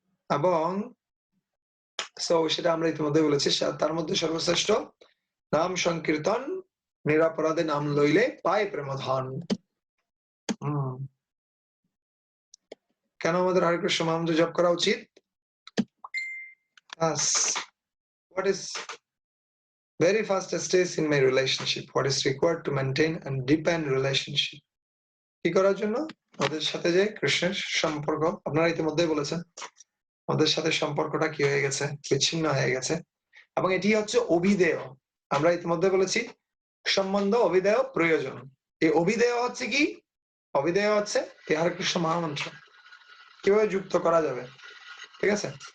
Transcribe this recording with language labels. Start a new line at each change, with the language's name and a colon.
Bangla: এবং সেটা আমরা ইতিমধ্যে বলেছি, তার মধ্যে সর্বশ্রেষ্ঠ নাম সংকীর্তন, নিরাপরাধে নাম লইলে পায় প্রেমধন। কেন আমাদের হরে কৃষ্ণ মহামন্ত্র জপ করা উচিত?
English: What is very fast stage in my relationship? What is required to maintain and deepen relationship?
Bangla: কি করার জন্য? আমাদের সাথে যে কৃষ্ণের সম্পর্ক, আপনারা ইতিমধ্যে বলেছেন আমাদের সাথে সম্পর্কটা কি হয়ে গেছে? বিচ্ছিন্ন হয়ে গেছে। এবং এটি হচ্ছে অভিধেয়। আমরা ইতিমধ্যে বলেছি সম্বন্ধ, অভিধেয়, প্রয়োজন। এই অভিধেয় হচ্ছে কি? অভিধেয় হচ্ছে এই হরে কৃষ্ণ মহামন্ত্র কিভাবে যুক্ত করা যাবে। ঠিক আছে?